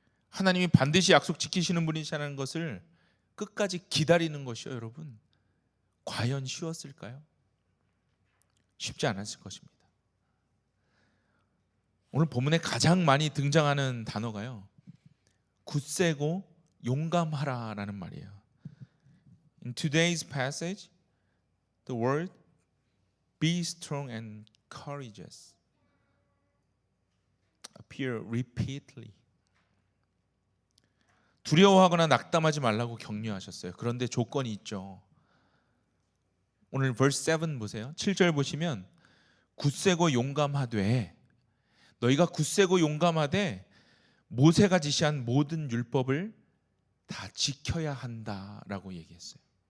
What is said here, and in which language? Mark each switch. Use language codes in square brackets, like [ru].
[ko] 하나님이 반드시 약속 지키시는 분이시라는 것을 끝까지 기다리는 것이요, 여러분, 과연 쉬웠을까요? 쉽지 않았을 것입니다. 오늘 본문에 가장 많이 등장하는 단어가요, 굳세고 용감하라라는 말이에요. [en] In today's passage, the word be strong and courageous appear repeatedly. [ko] 두려워하거나 낙담하지 말라고 격려하셨어요. 그런데 조건이 있죠. 오늘 verse 7 보세요. 7절 보시면 굳세고 용감하되, 너희가 굳세고 용감하되 모세가 지시한 모든 율법을 다 지켜야 한다라고 얘기했어요.